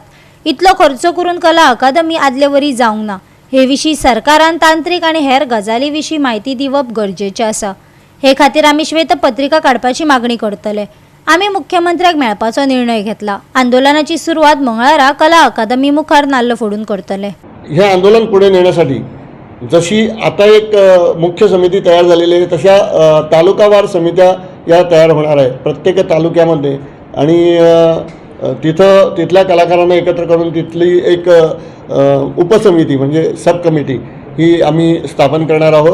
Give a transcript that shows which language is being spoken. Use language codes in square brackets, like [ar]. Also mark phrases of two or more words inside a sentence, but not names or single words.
[kok] इतलो खर्च करून कला अकादमी आदले वरी जावंक ना. हे विशीं सरकारान तांत्रीक आनी हेर गजाली विशीं म्हायती दिवप गरजेचें आसा. हे खातीर आमी श्वेतपत्रिका काडपाची मागणी करतले. आमी मुख्यमंत्र्याक मेळपाचो निर्णय घेतला. आंदोलनाची सुरवात मंगळारा कला अकादमी मुखार नाल्ल फोडून करतले. [mr] हे आंदोलन पुढे नेण्यासाठी जशी आता एक मुख्य समिती तयार झालेली आहे, तशा तालुकावार समित्या या तयार होणार आहे प्रत्येक तालुक्यामध्ये. आणि तिथल्या कलाकारांना एकत्र करून तिथली एक उपसमिती म्हणजे सब कमिटी ही आम्ही स्थापन करणार आहोत.